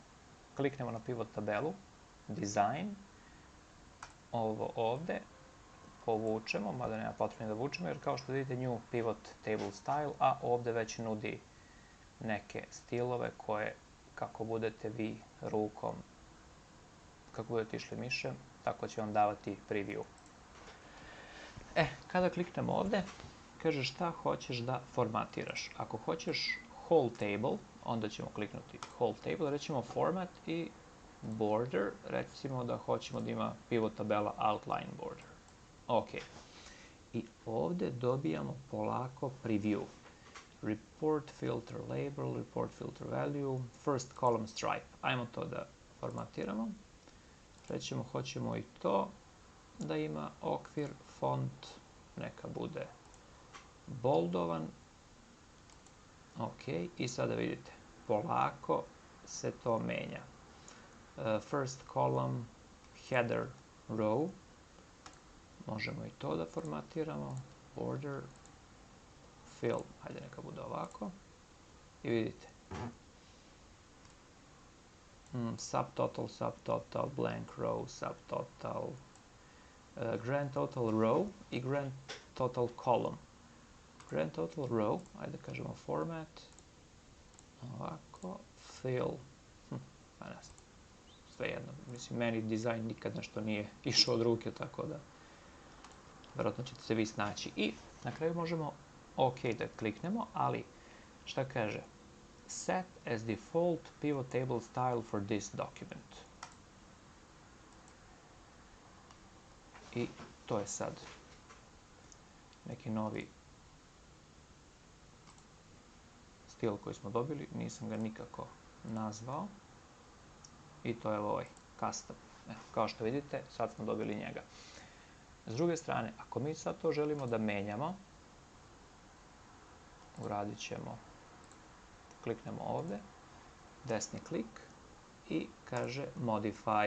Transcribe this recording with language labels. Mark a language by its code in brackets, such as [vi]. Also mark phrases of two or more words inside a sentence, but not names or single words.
[bs] Kliknemo na pivot tabelu, Design, ovo ovdje, povučemo, mada nema potrebe da vučemo, jer kao što vidite [en] New Pivot Table Style, [bs] a ovdje već nudi neke stilove koje, kako budete vi rukom, kako budete išli mišem, tako će vam davati preview. Kada kliknemo ovdje, kaže šta hoćeš da formatiraš. Ako hoćeš [en] whole table, [bs] onda ćemo kliknuti [en] whole table, [bs] rećemo format i border, recimo da hoćemo da ima pivot tabela [en] outline border. [bs] Ok. I ovdje dobijamo polako preview. [en] Report filter label, report filter value, first column stripe. [bs] Ajmo to da formatiramo. Rećemo hoćemo i to da ima okvir, font, neka bude boldovan. Ok, i sada vidite, polako se to menja. [en] First column, header, row. [bs] Možemo i to da formatiramo. [en] Border, fill, [bs] hajde neka bude ovako. I vidite. [en] Subtotal, subtotal, blank row, subtotal, grand total row i grand total column. Grand total row, [bs] ajde kažemo format, ovako, fill, sve jedno, mislim, meni dizajn nikad nešto nije išao od ruke, tako da, vjerojatno ćete se vi snaći. I na kraju možemo OK da kliknemo, ali šta kaže? [en] Set as default pivot table style for this document. [bs] I to je sad neki novi stil koji smo dobili, nisam ga nikako nazvao. I to je ovaj custom. Kao što vidite, sad smo dobili njega. S druge strane, ako mi sad to želimo da menjamo, uradit ćemo, kliknemo ovdje, desni klik i kaže modify.